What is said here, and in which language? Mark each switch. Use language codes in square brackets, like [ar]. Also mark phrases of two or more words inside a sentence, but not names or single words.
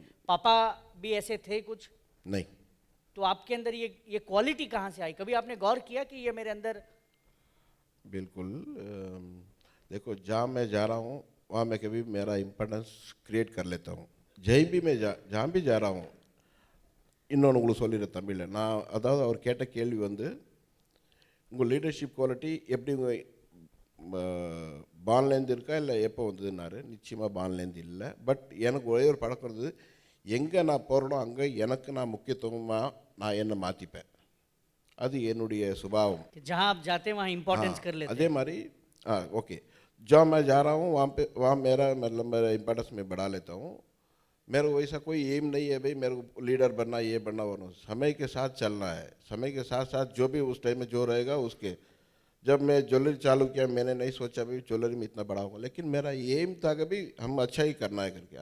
[hi] पापा भी ऐसे थे कुछ? नहीं। तो आपके अंदर ये क्वालिटी कहाँ से आई? कभी आपने गौर किया कि ये मेरे अंदर? बिल्कुल। देखो, जहाँ मैं जा रहा हूँ वहाँ मैं कभी मेरा [en] importance create [hi] कर लेता हूँ। जहीं भी मैं जहाँ भी जा रहा हूँ, [ta] இன்னொன்று உங்களுக்கு சொல்லிடுறேன் தமிழில், நான் அதாவது அவர் கேட்ட கேள்வி வந்து, உங்கள் [en] leadership quality [ta] எப்படி உங்கள் பான்லேருந்து இருக்கா இல்லை எப்போ வந்ததுன்னாரு. நிச்சயமாக பான்லேருந்து இல்லை. பட் எனக்கு ஒரே ஒரு பழக்கம் இருந்தது, எங்கே நான் போகிறனோ அங்கே எனக்கு நான் முக்கியத்துவமாக நான் என்னை மாற்றிப்பேன். அது என்னுடைய சுபாவம். [hi] जहाँ आप जाते वहाँ इंपॉर्टेंस कर लेते? [ta] அதே மாதிரி [hi] ओके, जहाँ मैं जा रहा हूँ वहाँ मेरा मतलब मेरा इम्पोर्टेंस मैं बढ़ा लेता हूँ। मेरे को वैसा कोई एम नहीं है भाई मेरे को लीडर बनना, ये बनना वरना। समय के साथ चलना है, समय के साथ साथ जो भी उस टाइम में जो रहेगा उसके। जब मैं ज्वेलरी चालू किया, मैंने नहीं सोचा भाई ज्वेलरी में इतना बड़ा होगा, लेकिन मेरा एम था कि भाई हम अच्छा ही करना है करके।